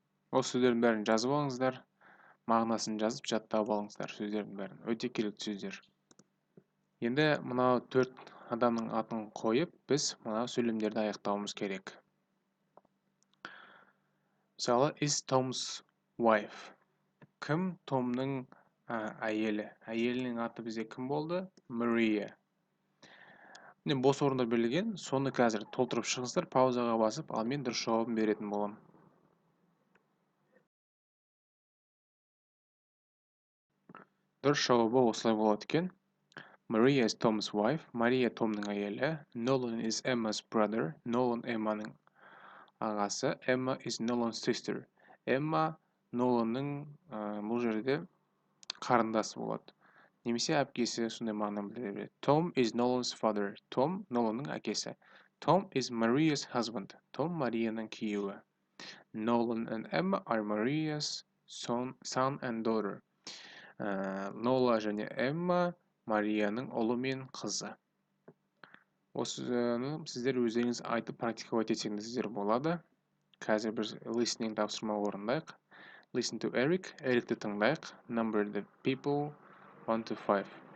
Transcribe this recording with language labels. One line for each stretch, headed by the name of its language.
Kazakh: Осы сөздердің бәрін жазып алыңыздар. Мағынасын жазып жаттап алыңыздар сөздердің бәрін. Өте керекті сөздер. Енді мынау 4 адамның атын қойып, біз мынау сөйлемдерді аяқтауымыз керек. Мысалы,
English: is Tom's wife.
Kazakh: Кім Томның әйелі? Әйелінің аты бізде кім болды? Maria. Бос орындар берілген, соны қазір толтырып шығыңыздар, паузаға басып, ал мен дұрыс жауабын беретін боламын. Дұрыс жауабы осылай болады екен.
English: Maria is Tom's wife.
Kazakh: Мария Томның әйелі.
English: Nolan is Emma's brother.
Kazakh: Nolan Эмманың ағасы.
English: Emma is Nolan's sister.
Kazakh: Emma Nolanның бұл жерде қарындасы болады. Немесе әпкесі, сондай мағына білдіреді.
English: Tom is Nolan's father.
Kazakh: Tom Nolanның әкесі.
English: Tom is Maria's husband.
Kazakh: Tom Марияның күйеуі.
English: Nolan and Emma are Maria's son and daughter.
Kazakh: Нола және Эмма Марияның ұлы мен қызы. Осыны сіздер өздеріңіз айтып практиковать етсеңіздер болады. Қазір біз listening тапсырма орындайық.
English: Listen to Eric.
Kazakh: Эрикті тыңдайық.
English: Number the people 1 to 5.